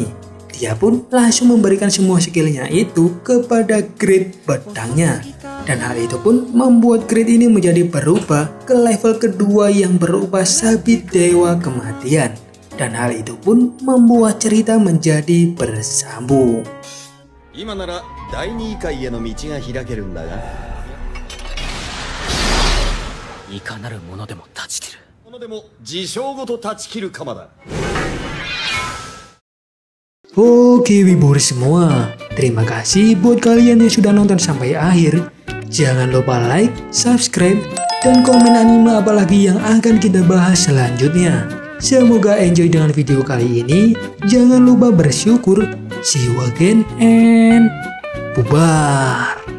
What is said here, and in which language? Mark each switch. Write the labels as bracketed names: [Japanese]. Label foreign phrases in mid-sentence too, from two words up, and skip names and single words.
[Indonesian] Dia pun langsung memberikan semua skillnya itu kepada Grid pedangnya. Dan hal itu pun membuat Grid ini menjadi berubah ke level kedua yang berupa sabit dewa kematian. Dan hal itu pun membuat cerita menjadi bersambung. [Japanese] 今なら第二位階への道が開けるんだが、いかなるものでも断ち切る。ものでも自称ごと断ち切る鎌だ。 [Indonesian] Oke Wibors semua, terima kasih buat kalian yang sudah nonton sampai akhir. Jangan lupa like, subscribe, dan komen anime apalagi yang akan kita bahas selanjutnya. Semoga enjoy dengan video kali ini. Jangan lupa bersyukur. [English] See you again and bubar.